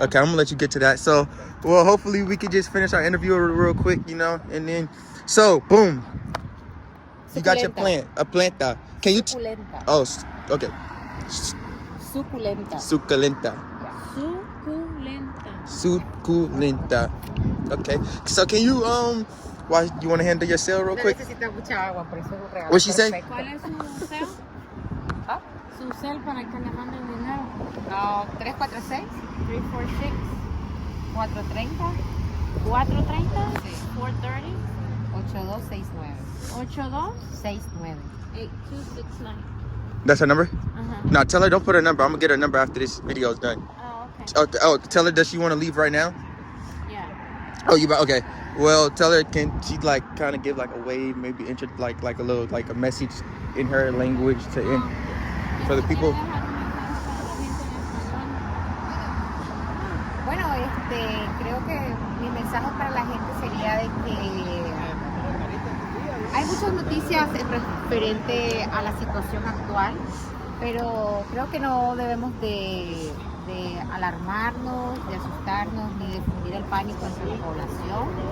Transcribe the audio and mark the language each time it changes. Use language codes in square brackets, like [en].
[en] Okay, I'm gonna let you get to that. So, well, hopefully we could just finish our interview real quick, you know, and then, so, boom. You got your plant, a planta. Can you? [es] Suculenta. Okay. Suculenta. Suculenta. Suculenta. Suculenta. Okay. [en] So can you why you want to handle your sale real quick? [es] Necesita mucha agua, por eso es un regalo. [en] What she say? [es] ¿Cuál es su cel? ¿Ah? Su cel para que le manden dinero. No, 346 346 430 430 Sí. 430 8269 8269 69. 8269. [en] That's her number? Uh-huh. No, tell her don't put her number. I'm gonna get her number after this video is done. Oh, okay. Oh, tell her does she want to leave right now? Yeah. Oh, okay. Well, tell her can she like kind of give like a wave, maybe like a little like a message in her language to for the people. [es] Bueno, creo que mi mensaje para la gente sería de que hay muchas noticias referente a la situación actual, pero creo que no debemos de alarmarnos, de asustarnos, ni de difundir el pánico entre la población.